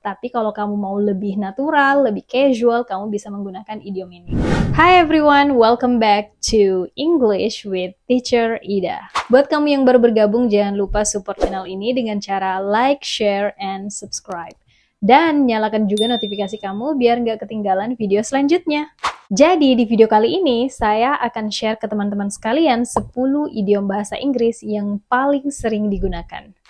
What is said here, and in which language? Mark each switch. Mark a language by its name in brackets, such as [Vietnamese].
[Indonesian] Tapi kalau kamu mau lebih natural, lebih casual, kamu bisa menggunakan idiom ini. [English] Hi everyone, welcome back to English with Teacher Ida. [Indonesian] Buat kamu yang baru bergabung, jangan lupa support channel ini dengan cara [English] like, share, and subscribe. [Indonesian] Dan nyalakan juga notifikasi kamu biar nggak ketinggalan video selanjutnya. Jadi di video kali ini saya akan share ke teman-teman sekalian 10 idiom bahasa Inggris yang paling sering digunakan.